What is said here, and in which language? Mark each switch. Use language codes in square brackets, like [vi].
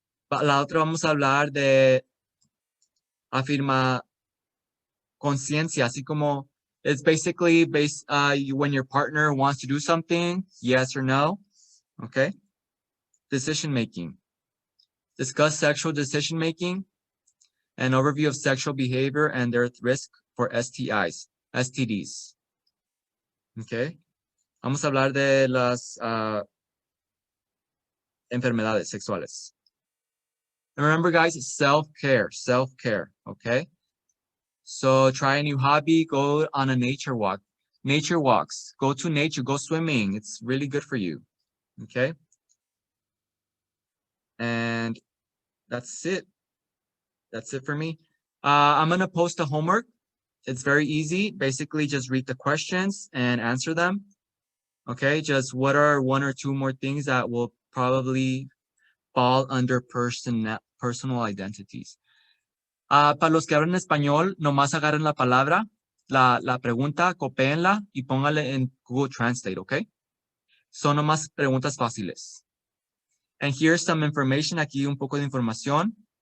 [es] La otra vamos a hablar de conciencia, así como [en] it's basically when your partner wants to do something, yes or no. Okay? Decision-making. Discuss sexual decision-making, an overview of sexual behavior and their risk for STDs. Okay? [es] Vamos a hablar de las enfermedades sexuales. [en] And remember, guys, self-care, okay? So try a new hobby, go on a nature walk. Nature walks, go to nature, go swimming. It's really good for you, okay? And that's it. That's it for me. I'm gonna post a homework. It's very easy. Basically, just read the questions and answer them. Okay, just what are one or two more things that will probably fall under personal identities. [es] Para los que hablan español, nomás agarren la palabra, la pregunta, copéenla y póngale en Google Translate, okay? Son nomás preguntas fáciles. [en] And here's some information, [es] aquí un poco de información.